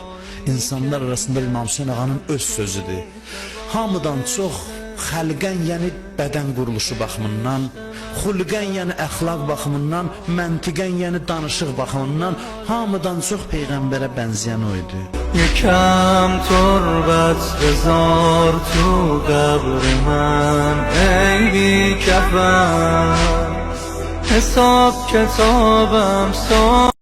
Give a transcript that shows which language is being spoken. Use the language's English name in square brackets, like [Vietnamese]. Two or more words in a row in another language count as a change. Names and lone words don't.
[Azerbaijani] İnsanlar arasında İmam Hüseyin ağanın öz sözüdür. Hamıdan çox xəlqən, yəni bədən quruluşu baxımından, xulqən, yəni əxlaq baxımından, məntiqən, yəni danışıq baxımından hamıdan çox peyğəmbərə bənzəyən o idi. [Persian] یکم تربت بذار تو قبر من ای بی کفن حساب کتابم